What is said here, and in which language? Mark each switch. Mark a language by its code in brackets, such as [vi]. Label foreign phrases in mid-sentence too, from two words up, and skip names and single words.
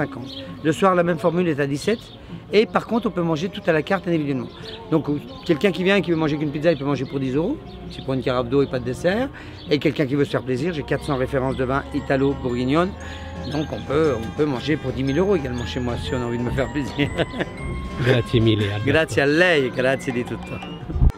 [fr] Le soir, la même formule est à 17. Et par contre, on peut manger tout à la carte individuellement. Donc, quelqu'un qui vient et qui veut manger qu'une pizza, il peut manger pour 10 €. C'est pour une carafe d'eau et pas de dessert. Et quelqu'un qui veut se faire plaisir, j'ai 400 références de vin italo-bourguignonne. Donc, on peut manger pour 10 000 € également chez moi si on a envie de me faire plaisir. [it] Grazie mille. Grazie a lei, grazie di tutto.